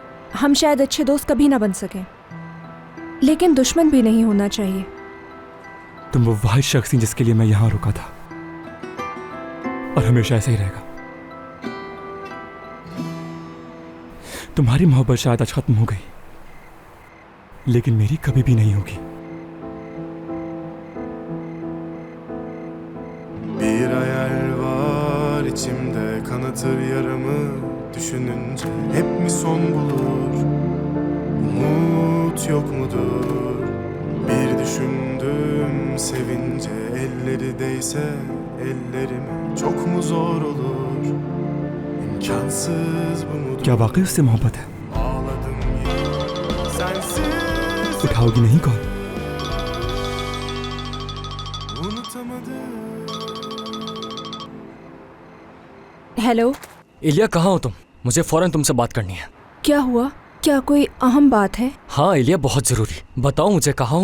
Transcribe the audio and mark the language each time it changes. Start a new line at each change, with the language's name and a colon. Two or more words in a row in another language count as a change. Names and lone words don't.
Urdu: ہم شاید اچھے دوست کبھی نہ بن سکیں، لیکن دشمن بھی نہیں ہونا چاہیے. تم وہ واحد شخص تھی جس کے لیے میں یہاں رکا تھا، اور ہمیشہ ایسا ہی رہے گا. تمہاری محبت شاید آج ختم ہو گئی، لیکن میری کبھی بھی نہیں ہوگی.
Turkish: Bir hayal var içimde, kanatır yaramı düşününce. Hep mi son bulur, umut yok mudur? Bir düşündüm sevince, elleri değse ellerime çok mu zor olur? İmkansız bu mudur?
Urdu: کیا واقعی اس سے محبت ہے?
Turkish: Ağladım yine sensiz
Urdu: اٹھاؤ گی نہیں کال?
Turkish: unutamadım.
Urdu: ہیلو, ایلیا کہاں ہو تم? مجھے فوراً تم سے بات کرنی ہے. کیا ہوا؟ کیا کوئی اہم بات ہے? ہاں ایلیا، بہت ضروری۔ بتاؤ مجھے، کہاں ہو?